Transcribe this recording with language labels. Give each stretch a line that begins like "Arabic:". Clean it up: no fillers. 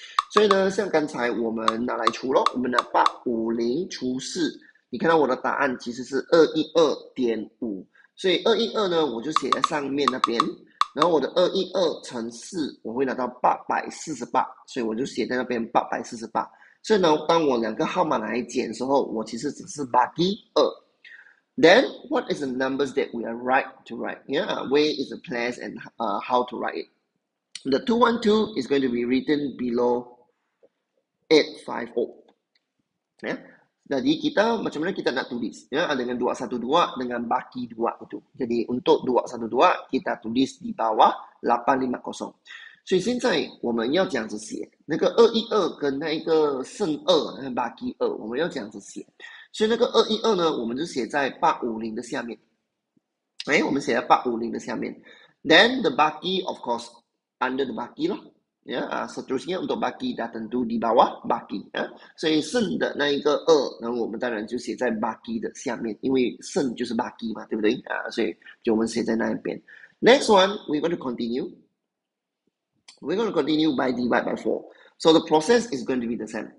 Chinese: 所以呢，像刚才我们拿来除咯，我们拿850除4，你看到我的答案其实是 212.5， 所以212呢，我就写在上面那边，然后我的212乘4，我会拿到848，所以我就写在那边848。所以呢，当我两个号码来减的时候，我其实只是bagi 2。
English: Then, what is the numbers that we are right to write? Yeah, where is the place and how to write it? The 212 is going to be written below 850.
Malay: Ya. Jadi kita macam mana kita nak tulis? Ya, dengan 212 dengan baki 2 itu. Jadi untuk 212 kita tulis di bawah 850.
Chinese: 所以现在我们要这样子写，那个212跟那一个剩2，那个 baki 2，我们要这样子写。所以那个212呢，我们就写在850的下面。我们写在850的下面。
English: Then the baki, of course, under the baki 咯。
Malay: ya, seterusnya untuk baki dah tentu di bawah baki
Chinese: 啊，所以剩的那一个2，然后我们当然就写在 baki 的下面，因为剩就是 baki 嘛，对不对啊？所以就我们写在那一边。
English: Next one, we're going to continue. We're going to continue by divide by 4. So the process is going to be the same.